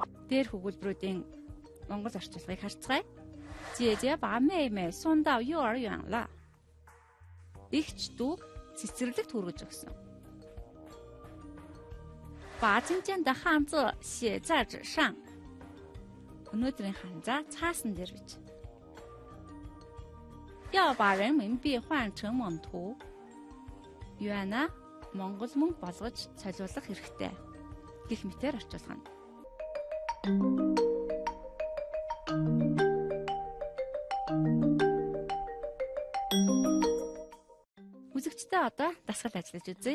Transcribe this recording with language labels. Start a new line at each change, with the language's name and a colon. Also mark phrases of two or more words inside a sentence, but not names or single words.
Mongolian: Дээрх өгүүлбэрүүдийн монгол орчуулгыг харцгаая.
Chinese: 姐姐把妹妹送到幼儿园了.
Mongolian: Ихч дүү цэцэрлэгт хүргэж өгсөн.
Chinese: 把今天的汉字写在纸上.
Mongolian: Өнөөдрийн ханзаа цаасан дээр бич.
Chinese: 要把人民币换成蒙图.
Mongolian: Юана монгол мөнгө болгож солиулах хэрэгтэй. Гэх мэтээр орчуулгана. Үзэгчдээ одоо дасгал ажиллаж үзье.